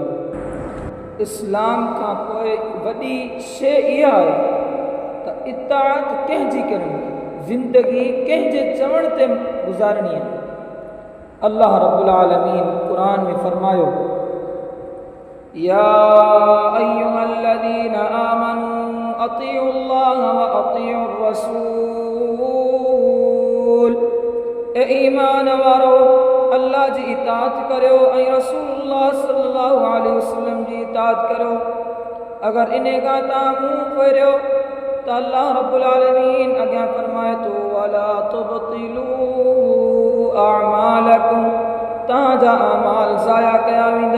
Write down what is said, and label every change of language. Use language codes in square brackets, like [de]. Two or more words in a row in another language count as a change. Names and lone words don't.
[sd] इस्लाम खां पोइ वॾी शइ इहा आहे त इताअत कंहिंजी करणी, ज़िंदगी कंहिंजे चवण ते गुज़ारणी आहे। अल्लाह [ar] رب العالمين [sd] क़ुरान में फरमायो [ar] يا أيها الذين آمنوا أطيعوا الله وأطيعوا الرسول. [sd] ए ईमान वारो अल्लाह जी इताअत करियो ऐं रसूलुल्लाह [ar] صلى الله عليه وسلم [sd] जी इताअत करियो। अगर इन खां तव्हां मुंहुं फेरियो त अल्लाह [ar] رب العالمين [sd] अॻियां फरमाए थो [ar] ولا تبطلوا أعمالكم, [sd] तव्हांजा अमाल ज़ाया कया वेंदा।